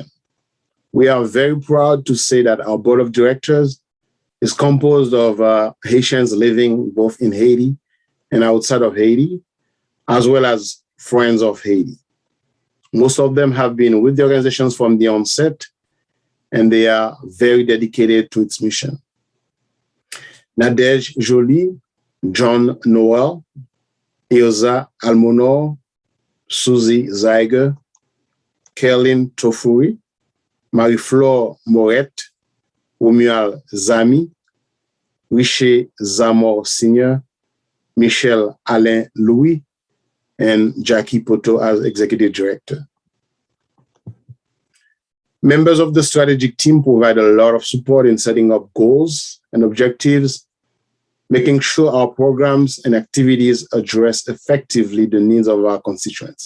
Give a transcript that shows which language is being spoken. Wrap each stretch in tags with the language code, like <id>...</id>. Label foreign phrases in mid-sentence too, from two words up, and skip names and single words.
<en>We are very proud to say that our board of directors is composed of Haitians living both in Haiti and outside of Haiti, as well as friends of Haiti. Most of them have been with the organizations from the onset, and they are very dedicated to its mission. Nadège Jolie, John Noel, Ilza Almonor, Suzy Zeiger, Kerlin Tofuri, Marie-Flore Moret, Romuald Zami, Richer Zamor Sr., Michel Alain Louis, and Jackie Poto as executive director. Members of the strategic team provide a lot of support in setting up goals and objectives, making sure our programs and activities address effectively the needs of our constituents.</en>